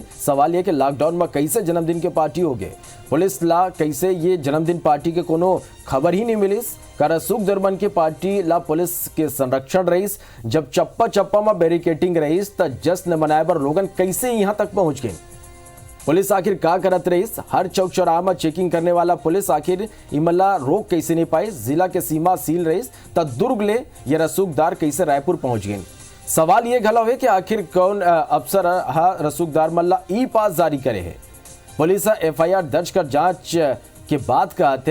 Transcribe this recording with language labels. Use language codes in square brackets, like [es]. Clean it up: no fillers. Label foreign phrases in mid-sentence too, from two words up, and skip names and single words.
[hne] सवाल ये कि लॉकडाउन में कैसे जन्मदिन के पार्टी हो गए, पुलिस ला कैसे ये जन्मदिन पार्टी के कोनो खबर ही नहीं मिलिस। कर सुख दरबन के पार्टी ला पुलिस के संरक्षण रहीस। जब चप्पा चप्पा में बैरिकेटिंग रहीस त जश्न मनाए पर लोगन कैसे यहाँ तक पहुंच गए। पुलिस आखिर का करत रहीस। हर चौक चौराहा में चेकिंग करने वाला पुलिस आखिर इमला रोक कैसे नहीं पाई। जिला के सीमा सील रहीस त दुर्ग ले ये रसूखदार कैसे रायपुर पहुंच गए। सवाल ये घला है कि आखिर कौन अफसर हा रसूखदार मल्ला ई पास जारी करे है। पुलिस एफआईआर दर्ज कर जांच के बाद कहते।